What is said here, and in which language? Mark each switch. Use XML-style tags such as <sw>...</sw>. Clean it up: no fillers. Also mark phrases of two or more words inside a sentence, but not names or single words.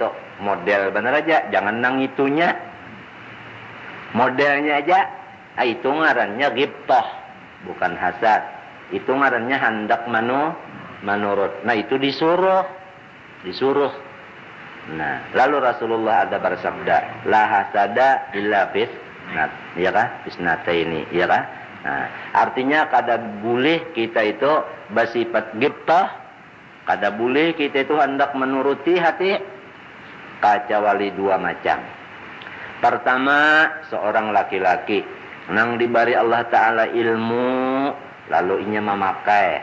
<bjn>Model bener aja, jangan nang itunya. Modelnya aja. Itu ngarannya ghibtah, bukan hasad. Itu ngarannya hendak menurut. Nah itu disuruh. Nah, lalu Rasulullah ada bersabda,</bjn> <ar>la hasada illa fis</ar> <bjn>ya kah? Bisnata ini, ya kah? Nah, artinya kada boleh kita itu bersifat ghibtah, kada boleh kita itu hendak menuruti hati kecuali dua macam. Pertama, seorang laki-laki nang diberi Allah Ta'ala ilmu, lalu inya memakai.</bjn>